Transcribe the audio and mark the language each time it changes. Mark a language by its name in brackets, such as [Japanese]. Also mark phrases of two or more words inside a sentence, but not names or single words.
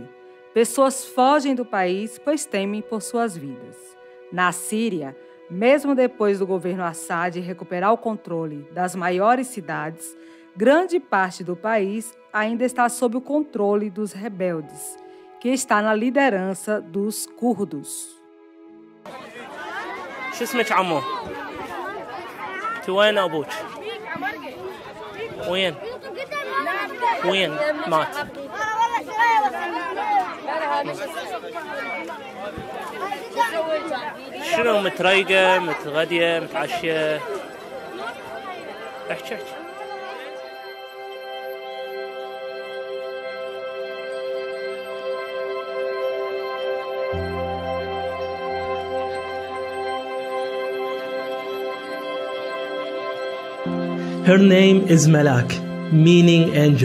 [Portuguese] Pessoas fogem do país pois temem por suas vidas. Na Síria, mesmo depois do governo Assad recuperar o controle das maiores cidades, grande parte do país ainda está sob o controle dos rebeldes, que está na liderança dos curdos. [Arabic] شو اسمك عمو؟ انت وين ابوك؟ وين؟ وين مات. شنو متريقة متغدية متعشية؟ احكي. [English] Her name is Malak, meaning angel.